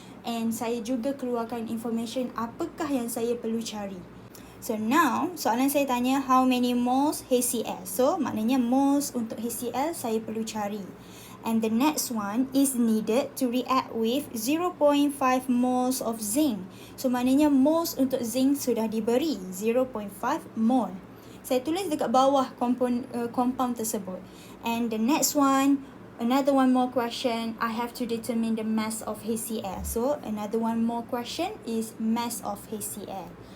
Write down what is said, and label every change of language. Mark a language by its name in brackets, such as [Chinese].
[Malay] And saya juga keluarkan information apakah yang saya perlu cari. [English] So now, [Malay] soalan saya tanya [English] how many moles HCl. [Malay] So, maknanya moles untuk HCl saya perlu cari. [English] And the next one is needed to react with 0.5 moles of zinc. [Malay] So, maknanya moles untuk zinc sudah diberi 0.5 mole. Saya tulis dekat bawah compound tersebut. [English] And the next one, another one more question, I have to determine the mass of HCl. So, another one more question is mass of HCl.